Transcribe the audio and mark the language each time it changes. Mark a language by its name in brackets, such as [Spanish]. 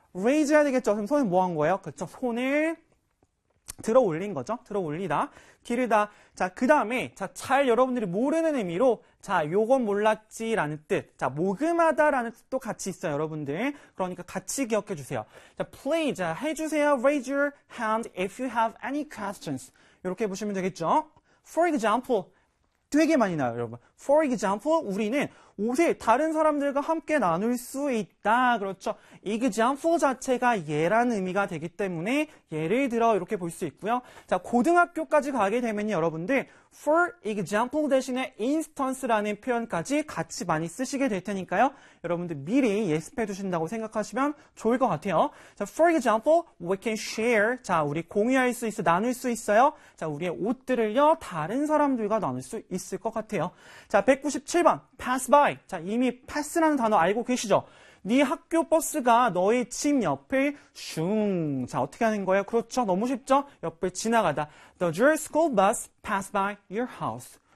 [Korean] Raise 해야 되겠죠? 그럼 손을 뭐한 거예요? 그렇죠? 손을 들어 올린 거죠? 들어 올리다, 기르다. 자, 그 다음에, 자, 잘 여러분들이 모르는 의미로, 자, 요건 몰랐지라는 뜻. 자, 모금하다라는 뜻도 같이 있어요, 여러분들. 그러니까 같이 기억해 주세요. 자, please, 자, 해주세요. [English] Raise your hand if you have any questions. [Korean] 이렇게 보시면 되겠죠? [English] For example, [Korean] 되게 많이 나와요, 여러분. [English] For example, [Korean] 우리는 옷을 다른 사람들과 함께 나눌 수 있다. 그렇죠? Example 자체가 예라는 의미가 되기 때문에 예를 들어 이렇게 볼수 있고요. 자, 고등학교까지 가게 되면 여러분들 [English] for example [Korean] 대신에 instance라는 표현까지 같이 많이 쓰시게 될 테니까요. 여러분들 미리 예습해 두신다고 생각하시면 좋을 것 같아요. 자, [English] for example, we can share. [Korean] 자, 우리 공유할 수 있어, 나눌 수 있어요. 자, 우리의 옷들을요, 다른 사람들과 나눌 수 있을 것 같아요. 자, 197번, pass by. 자, 이미 패스라는 단어 알고 계시죠? 네 학교 버스가 너의 집 옆을 슝. 자, 어떻게 하는 거예요? 그렇죠. 너무 쉽죠? 옆을 지나가다. [English] Does your school bus pass by your house?